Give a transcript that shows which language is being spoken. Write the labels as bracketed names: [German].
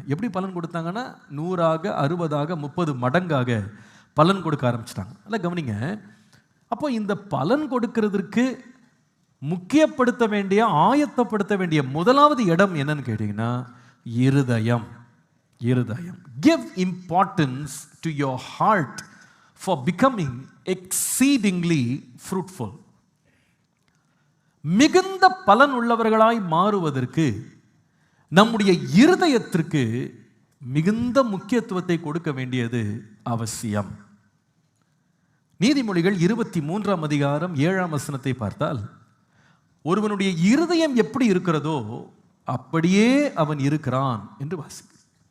[Tamil] எப்படி பலன் கொடுத்தாங்கன்னா 100ஆக 60ஆக 30 மடங்காக பலன் கொடுக்க ஆரம்பிச்சிட்டாங்க. நல்லா கவனிங்க. அப்போ இந்த பலன் கொடுக்கிறதுக்கு முக்கியப்படுத்த வேண்டிய, ஆயத்தப்படுத்த வேண்டிய முதலாவது இடம் என்னன்னு கேட்டீங்கன்னா இருதயம். இருதயம். [English] Give importance to your heart for becoming exceedingly fruitful. [Tamil] மிகுந்த பலன் உள்ளவர்களாய் மாறுவதற்கு நம்முடைய இருதயத்திற்கு மிகுந்த முக்கியத்துவத்தை கொடுக்க வேண்டியது அவசியம். நீதிமொழிகள் 23ஆம் அதிகாரம் 7ஆம் வசனத்தை பார்த்தால், ஒருவனுடைய இருதயம் எப்படி இருக்கிறதோ அப்படியே அவன் இருக்கிறான் என்று வாசிக்கும்.